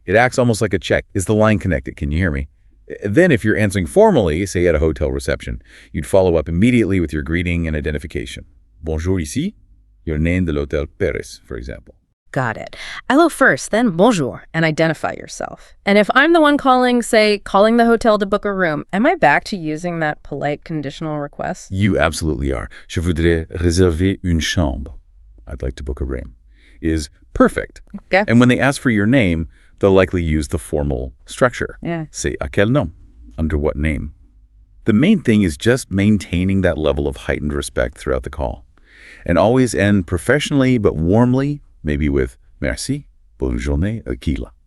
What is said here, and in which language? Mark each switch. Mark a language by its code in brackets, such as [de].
[en] It acts almost like a check. Is the line connected? Can you hear me? Then if you're answering formally, say at a hotel reception, you'd follow up immediately with your greeting and identification. [fr] Bonjour ici, [en] your name [fr] de l'hôtel Paris, for example. [en] Got it. Hello first, then bonjour, and identify yourself. And if I'm the one calling, say, calling the hotel to book a room, am I back to using that polite conditional request? You absolutely are. [fr] Je voudrais réserver une chambre. [en] I'd like to book a room. Is perfect. Okay. And when they ask for your name, they'll likely use the formal structure. Yeah. Say, [fr] à quel nom? [en] Under what name? The main thing is just maintaining that level of heightened respect throughout the call. And always end professionally but warmly, maybe with [fr] merci, bonne journée, aquila.